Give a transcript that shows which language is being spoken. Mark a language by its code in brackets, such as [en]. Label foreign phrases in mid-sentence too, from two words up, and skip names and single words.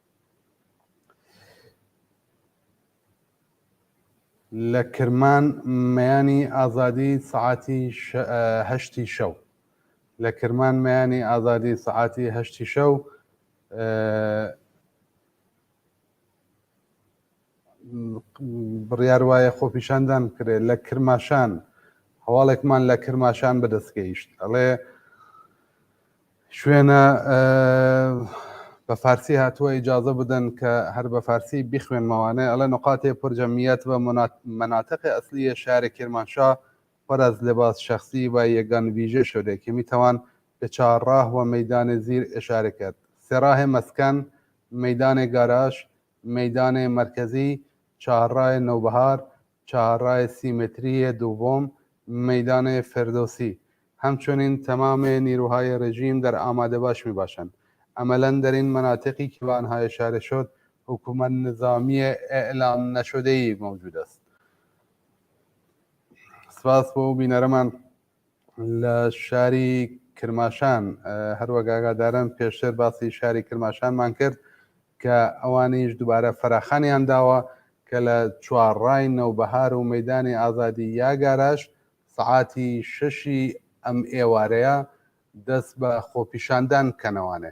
[ckb] لە کرمان مەیانی ئازادی سەعاتی 8 شەو، لە کرمان مەیانی ئازادی سەعاتی 8 شەو بڕیار وایە خۆپیشاندان کرێت لە کرماشان. هەواڵێکمان لە کرماشان بەدەستگەیشت، ئەڵێ شوێنە بە فارسی هاتووە ئیجازە بدەن کە هەر بە فارسی بیخوێنمەوانێ. ئەڵێ نقاطێ پرجەمیەت [fa] و مناطق ئەسلی شار کرمانشاه پر از لباس شخصی و یگان ویژه شده که میتوان به 4 راه و میدان زیر اشاره کرد. 3 راه مسکن، میدان گاراژ، میدان مرکزی، 4 راه نوبهار، 4 راه سیمتری دوم، میدان فردوسی. همچنین تمام نیروهای رژیم در آماده باش می باشند. عملا در این مناطقی که به آنها اشاره شد حکومت نظامی اعلام نشده ای موجود است. [ckb] سپاس بۆ بینەرەمان لە شاری کرماشان. هەروەک ئاگادارم پێشتر باسی شاری کرماشانمان کرد کە ئەوانیش دووبارە فەراخانیان داوە کە لە 4 ڕای نەوبەهار و مەیدانی ئازادی یا گاراژ سەعاتی 6 ئەم ئێوارەیە دەست بە خۆپیشاندان کەنەوانێ.